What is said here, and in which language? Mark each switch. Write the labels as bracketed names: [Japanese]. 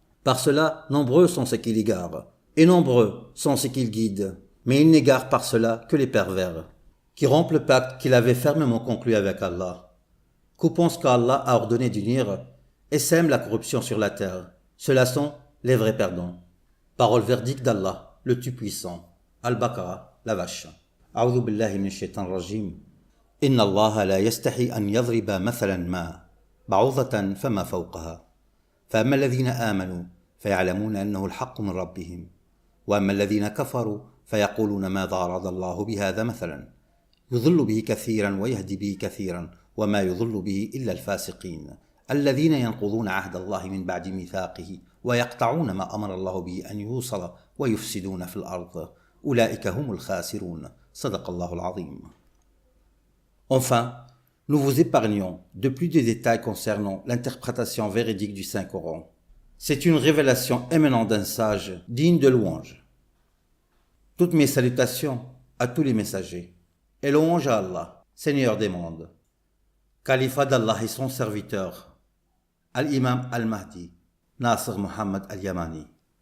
[French] Par cela, nombreux sont ceux qui l'égarent, et nombreux sont ceux qui le guident, mais ils n'égarent par cela que les pervers, qui rompent le pacte qu'il avait fermement conclu avec Allah, coupant ce qu'Allah a ordonné d'unir, et sèment la corruption sur la terre. Ceux-là sont les vrais perdants. Parole verdict d'Allah, le Tout-Puissant. Al-Baqarah, la vache. [Arabic] أعوذ بالله من الشيطان الرجيم إن الله لا يستحي أن يضرب مثلا ما بعوضة فما فوقها فأما الذين آمنوا فيعلمون أنه الحق من ربهم وأما الذين كفروا فيقولون ماذا أراد الله بهذا مثلا يضل به كثيرا ويهدي به كثيرا وما يضل به إلا الفاسقين الذين ينقضون عهد الله من بعد ميثاقه ويقطعون ما أمر الله به أن يوصل ويفسدون في الأرض أولئك هم الخاسرون صدق الله العظيم. [French] Enfin, nous vous épargnons de plus de détails concernant l'interprétation véridique du Saint-Coran. C'est une révélation émanant d'un sage digne de louange. Toutes mes salutations à tous les messagers, et louange à Allah, Seigneur des mondes, Khalifa d'Allah et son serviteur, Al-Imam Al-Mahdi, Nasr Muhammad Al-Yamani.